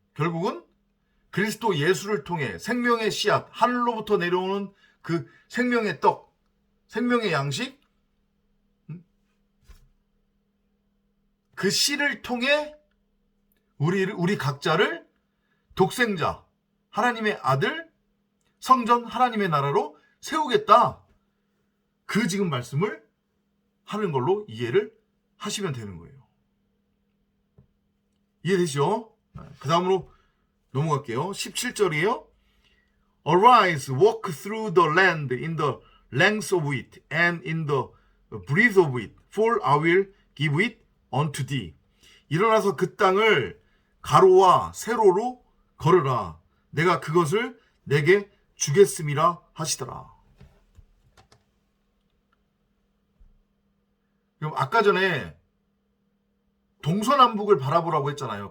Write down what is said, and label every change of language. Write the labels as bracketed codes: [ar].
[ko] 결국은 그리스도 예수를 통해 생명의 씨앗, 하늘로부터 내려오는 그 생명의 떡, 생명의 양식, 그 씨를 통해 우리 각자를 독생자, 하나님의 아들, 성전, 하나님의 나라로 세우겠다. 그 지금 말씀을 하는 걸로 이해를 하시면 되는 거예요. 이해되시죠? 그 다음으로 넘어갈게요. 17절이에요. [en] Arise, walk through the land in the length of it and in the breadth of it, for I will give it unto thee. [ko] 일어나서 그 땅을 가로와 세로로 걸으라. 내가 그것을 내게 주겠음이라 하시더라. 그럼 아까 전에 동서남북을 바라보라고 했잖아요.